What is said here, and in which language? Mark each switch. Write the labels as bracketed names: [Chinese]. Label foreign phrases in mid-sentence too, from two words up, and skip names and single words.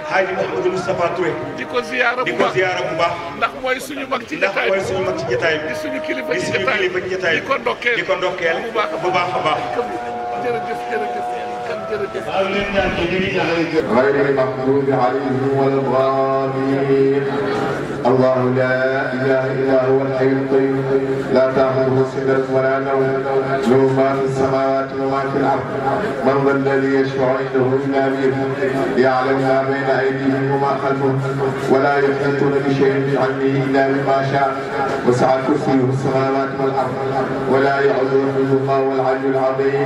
[Wolof] Hadji Mouhamadou Moustapha Touré. di ko ziyaara bu baax ndax mooy suñu mag ci jotaay bi di suñu kilifa ci jotaay bi di ko ndokkeel bu baax a baax. jërëjëf jërëjëf kan jërëjëf. [Arabic] غير المغضوب عليهم ولا الضالين. الله لا اله الا هو الحي القيوم لا تاخذه سنه ولا نوم له ما في السماوات وما في الارض من ذا الذي يشفع عنده الا باذنه يعلم ما بين ايديهم وما خلفهم ولا يحيطون بشيء من علمه الا بما شاء وسع كرسيه السماوات والارض ولا يعوده حفظهما والعلي العظيم.